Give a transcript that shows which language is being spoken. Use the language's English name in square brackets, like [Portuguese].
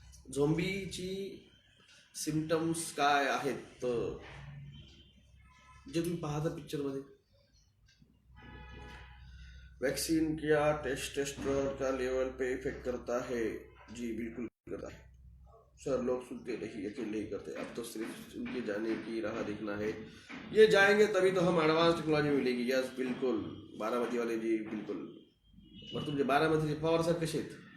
[Marathi] झोंबीची symptoms काय आहेत जे तुम्ही पाहता पिक्चरमध्ये? [Hindi] वैक्सीन क्या टेस्टोस्टेरोन का लेवल पे इफेक्ट करता है? जी बिल्कुल करता है सर, लोग सुनते नहीं, अकेले ही करते. अब तो सिर्फ उनके जाने की राह देखना है. ये जाएंगे तभी तो हम एडवांस टेक्नॉलॉजी मिलेगी. यस बिल्कुल, बारामती वाले जी बिल्कुल. [Marathi] मग तुमचे बारामतीचे पवार सर कसे आहेत?